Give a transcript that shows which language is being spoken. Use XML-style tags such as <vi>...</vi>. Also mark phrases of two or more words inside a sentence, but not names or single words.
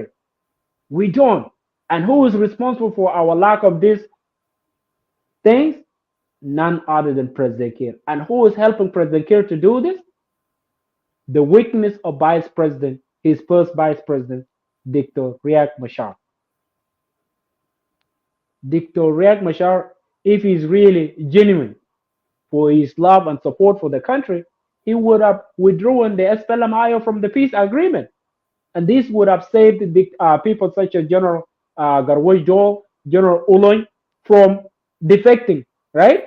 <en>We don't. And who is responsible for our lack of these things? None other than President Kiir. And who is helping President Kiir to do this? The weakness of Vice President, his first Vice President, Dr. Riek Machar. Dr. Riek Machar, if he's really genuine for his love and support for the country, he would have withdrawn the SPLM-IO from the peace agreement. And this would have saved the people such as General Garway Joel General Uloy, from defecting, right?</en>